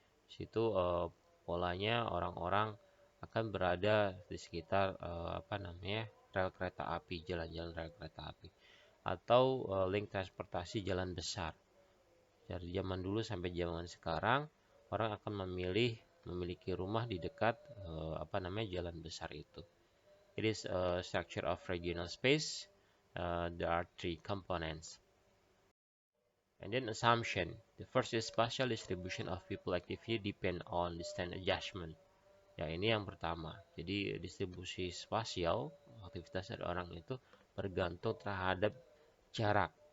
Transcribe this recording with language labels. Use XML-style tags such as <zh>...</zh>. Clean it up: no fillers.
<id>Di situ polanya orang-orang akan berada di sekitar rel kereta api, jalan-jalan rel kereta api, atau link transportasi jalan besar. Dari zaman dulu sampai zaman sekarang, orang akan memiliki rumah di dekat jalan besar itu.</id> <en>It is a structure of regional space. There are three components. And then assumption. The first is spatial distribution of people activity depend on distance adjustment.</en> <id>Ya, ini yang pertama. Jadi distribusi spasial aktivitas dari orang itu bergantung terhadap jarak.</id>